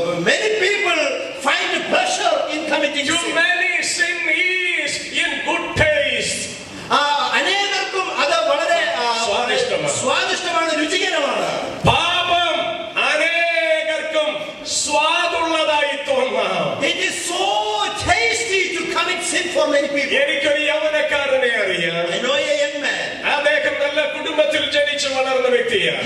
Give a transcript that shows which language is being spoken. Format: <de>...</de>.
<en>Many people find pleasure in committing To sin. many sin is in good taste.</en> <ml>അനേകർക്കും അത് വളരെ സ്വാദിഷ്ടമാണ്, രുചികരമാണ്. പാപം അനേകർക്കും സ്വാദുള്ളതായി തോന്നാം.</ml> <en>It is so tasty to commit sin for many people.</en> <ml>എനിക്കൊരു യൗവനക്കാരനെ അറിയാം.</ml> <en>I know a young man.</en> <ml>അദ്ദേഹം നല്ല കുടുംബത്തിൽ ജനിച്ചു വളർന്ന വ്യക്തിയാണ്.</ml>